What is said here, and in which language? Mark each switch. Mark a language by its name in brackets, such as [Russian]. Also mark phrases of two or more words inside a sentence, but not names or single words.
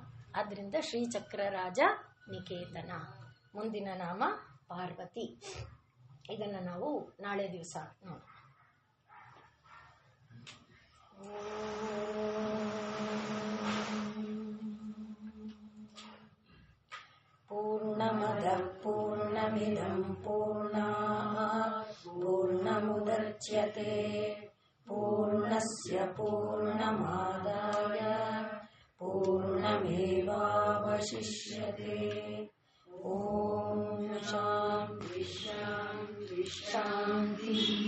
[Kannada] ಆದ್ರಿಂದ ಶ್ರೀಚಕ್ರ ರಾಜ ನಿಕೇತನ. ಮುಂದಿನ ನಾಮ ಪಾರ್ವತಿ. ಇದನ್ನು ನಾವು ನಾಳೆ ದಿವಸ ನೋಡೋಣ. [Sanskrit] ಪೂರ್ಣಮದ ಪೂರ್ಣಮಿದಂ ಪೂರ್ಣಾತ್ ಪೂರ್ಣಮುದಚ್ಯತೆ ಪೂರ್ಣಸ್ಯ ಪೂರ್ಣಮಾದಾಯ ಪೂರ್ಣಮೇವಾವಶಿಷ್ಯತೆ. ಓಂ ಶಾಂತಿ ಶಾಂತಿ ಶಾಂತಿ.